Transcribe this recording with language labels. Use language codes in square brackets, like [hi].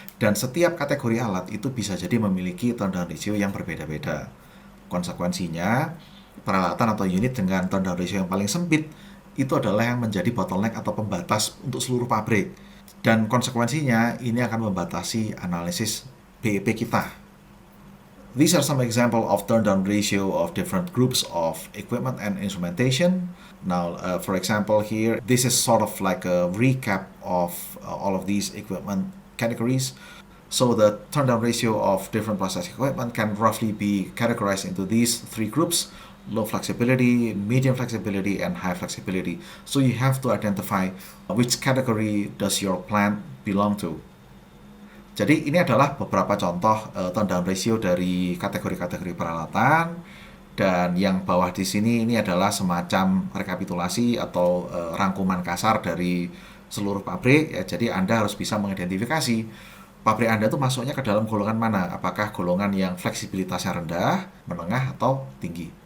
[id] Dan setiap kategori alat itu bisa jadi memiliki turn down ratio yang berbeda-beda. Konsekuensinya, peralatan atau unit dengan turn down ratio yang paling sempit itu adalah yang menjadi bottleneck atau pembatas untuk seluruh pabrik. Dan konsekuensinya ini akan membatasi analisis BEP kita. [en] These are some examples of turn down ratio of different groups of equipment and instrumentation. Now, for example, here, this is sort of like a recap of all of these equipment categories. So the turn down ratio of different process equipment can roughly be categorized into these three groups: low flexibility, medium flexibility, and high flexibility. So you have to identify which category does your plant belong to. [id] Jadi ini adalah beberapa contoh turn down ratio dari kategori-kategori peralatan, dan yang bawah di sini ini adalah semacam rekapitulasi atau rangkuman kasar dari seluruh pabrik ya. Jadi Anda harus bisa mengidentifikasi pabrik Anda itu masuknya ke dalam golongan mana, apakah golongan yang fleksibilitasnya rendah, menengah, atau tinggi.